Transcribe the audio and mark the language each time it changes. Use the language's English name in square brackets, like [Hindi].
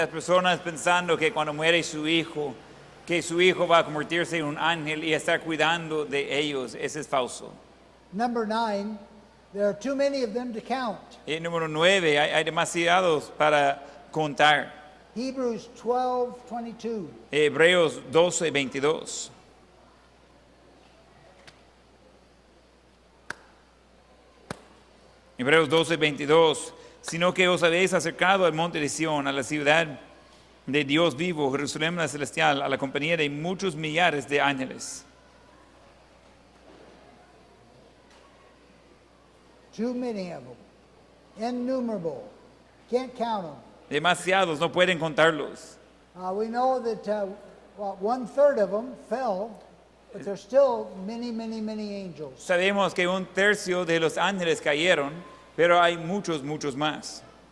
[Spanish] las personas pensando que cuando muere su hijo, que su hijo va a convertirse en un ángel y estar cuidando de ellos, eso es falso. [English] Number 9, there are too many of them to count. [Spanish] Y número 9, hay demasiados para contar. [English] Hebrews 12:22. [Spanish] Hebreos 12:22. Hebreos 12:22. Sino que os habéis acercado al monte de Sión, a la ciudad de Dios vivo, Jerusalén la celestial, a la compañía de muchos millares de ángeles. [English] Too many of them. Innumerable. Can't count them. [Spanish] Demasiados, no pueden contarlos. [English] We know that 1/3 of them fell, but there's still many, many, many angels. [Spanish] Sabemos que 1/3 de los ángeles cayeron, pero hay muchos, muchos más.